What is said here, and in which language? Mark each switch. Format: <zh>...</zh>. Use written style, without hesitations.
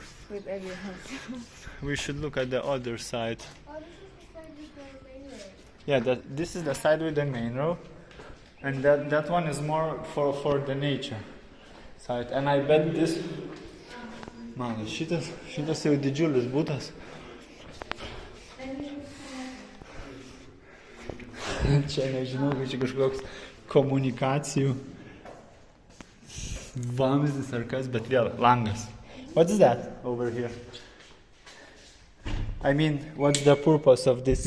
<en>With every house. We should look at the other side. Oh, this is the side with the main road. Yeah, this is the side with the main road, and that one is more for the nature side. And I bet this.</en> <lt>Man, šitas jau didžiulis butas. Čia nežinau, čia kažkoks komunikacijų vamzdis ar kas, bet vėl langas.</lt> <en>What is that over here? I mean, what's the purpose of this?</en>